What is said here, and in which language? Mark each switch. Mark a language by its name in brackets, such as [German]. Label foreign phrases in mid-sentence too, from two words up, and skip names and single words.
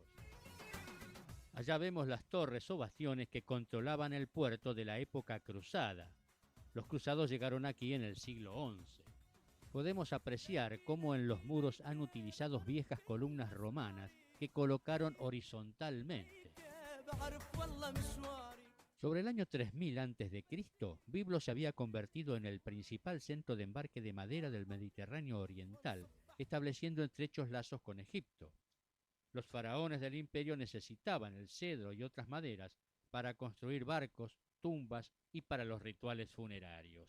[Spanish] Allá vemos las torres o bastiones que controlaban el puerto de la época cruzada. Los cruzados llegaron aquí en el siglo XI. Podemos apreciar cómo en los muros han utilizado viejas columnas romanas que colocaron horizontalmente. [Arabic] بعرف والله مشواري. [Spanish] Sobre el año 3000 a.C., Biblos se había convertido en el principal centro de embarque de madera del Mediterráneo oriental, estableciendo estrechos lazos con Egipto. Los faraones del imperio necesitaban el cedro y otras maderas para construir barcos, tumbas y para los rituales funerarios.